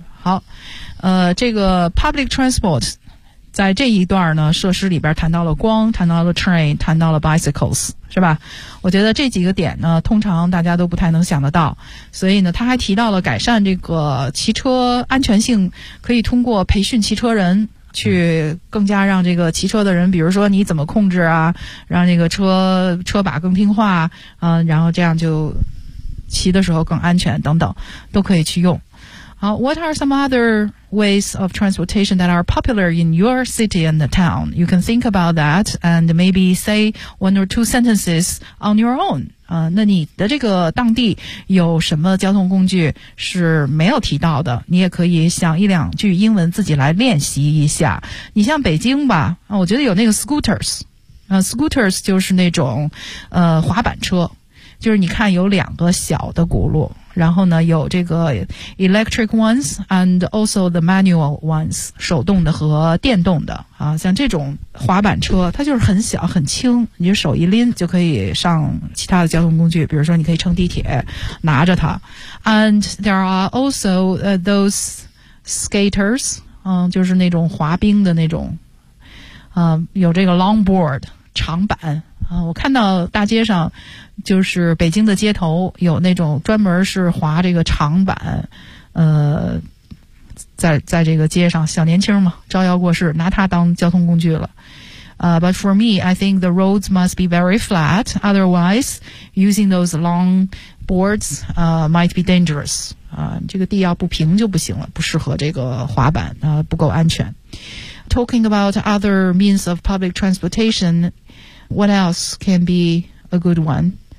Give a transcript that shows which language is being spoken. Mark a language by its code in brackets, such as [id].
[zh] 好这个 [en] public transport [zh] 在这一段呢设施里边谈到了光谈到了 train, 谈到了 bicycles, 是吧我觉得这几个点呢通常大家都不太能想得到所以呢他还提到了改善这个骑车安全性可以通过培训骑车人去更加让这个骑车的人比如说你怎么控制啊让这个车把更听话然后这样就骑的时候更安全等等都可以去用。 [en] What are some other ways of transportation that are popular in your city and the town? You can think about that and maybe say one or two sentences on your own. [zh] 那你的这个当地有什么交通工具是没有提到的？你也可以想一两句英文自己来练习一下。你像北京吧，我觉得有那个 scooters。Scooters 就是那种滑板车，就是你看有两个小的轱辘。然后呢有这个 [en] electric ones and also the manual ones, [zh] 手动的和电动的啊像这种滑板车它就是很小很轻你手一拎就可以上其他的交通工具比如说你可以乘地铁拿着它。 [en] And there are also、those skaters, [zh] 就是那种滑冰的那种有这个 longboard, 长板。我看到大街上就是北京的街头有那种专门是滑这个长板在这个街上小年轻嘛招摇过市拿它当交通工具了。 [en] But for me, I think the roads must be very flat, otherwise using those long boards, might be dangerous. [zh] 这个地要不平就不行了不适合这个滑板不够安全。 [en] Talking about other means of public transportation,What else can be a good one?